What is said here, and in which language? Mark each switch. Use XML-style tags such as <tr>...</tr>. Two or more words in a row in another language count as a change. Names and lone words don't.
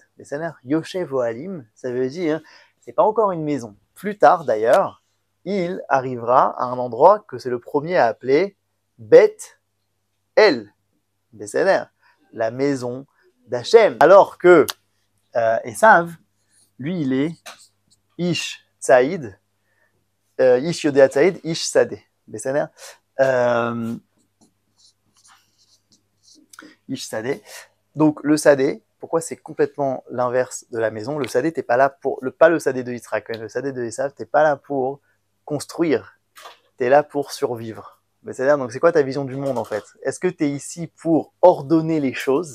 <fr>Mais ça veut dire</fr> <he>יושב אוהלים,</he> <fr>ça veut dire, c'est pas encore une maison. Plus tard, d'ailleurs, il arrivera à un endroit que c'est le premier à appeler Beth El, la maison d'Hachem. Alors que Esav, lui, il est</fr> <he>איש ציד, איש יודע ציד, איש שדה. איש שדה.</he> <fr>Donc le Sadeh, pourquoi c'est complètement l'inverse de la maison? Le Sadeh, t'es pas là pour, pas le Sadeh de Yitzhak, le Sadeh de Esav, t'es pas là pour construire, t'es là pour survivre. C'est-à-dire, donc c'est quoi ta vision du monde en fait? Est-ce que t'es ici pour ordonner les choses?</fr>